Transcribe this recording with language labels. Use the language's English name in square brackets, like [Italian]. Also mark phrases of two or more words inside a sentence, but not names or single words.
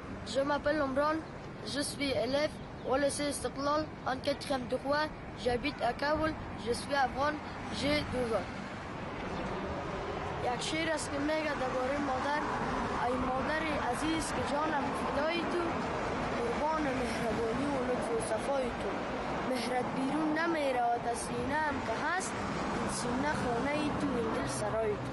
[French] Je m'appelle Omran, je suis élève au lycée Istiqlal en 4e de droit. J'habite à Kaboul, je suis afghان, j'ai 12 ans. [Persian] یک شعر است که میگه درباره مادر. ای مادر عزیز که جانم فدای تو، قربان مهربانی و لطف و صفای تو. مهرت بیرون نمیره و از سینه هم که هست، این سینه خانه تو، این دل سرای تو.